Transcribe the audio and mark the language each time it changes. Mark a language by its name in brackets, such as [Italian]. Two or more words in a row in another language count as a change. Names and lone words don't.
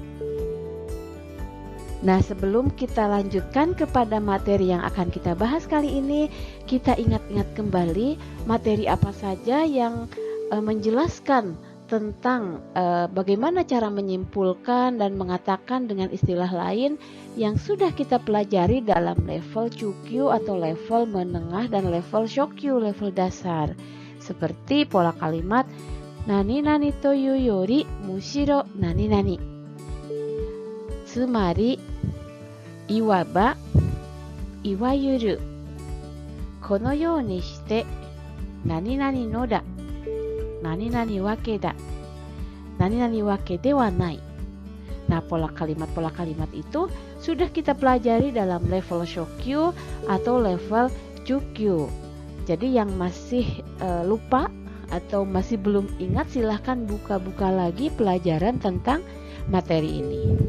[Indonesian] Nah, sebelum kita lanjutkan kepada materi yang akan kita bahas kali ini, kita ingat-ingat kembali materi apa saja yang menjelaskan tentang bagaimana cara menyimpulkan dan mengatakan dengan istilah lain yang sudah kita pelajari dalam level Chukyu atau level menengah dan level Shokyu, level dasar. Seperti pola kalimat [Japanese] なになに というより むしろ なになに. つまり 言わば いわゆる この よう に して なになに の だ なになに わけ だ なになに わけ で は ない. [Indonesian] Nah, pola kalimat itu sudah kita pelajari dalam level Shokyu atau level Chukyu. Jadi yang masih lupa atau masih belum ingat, silahkan buka-buka lagi pelajaran tentang materi ini.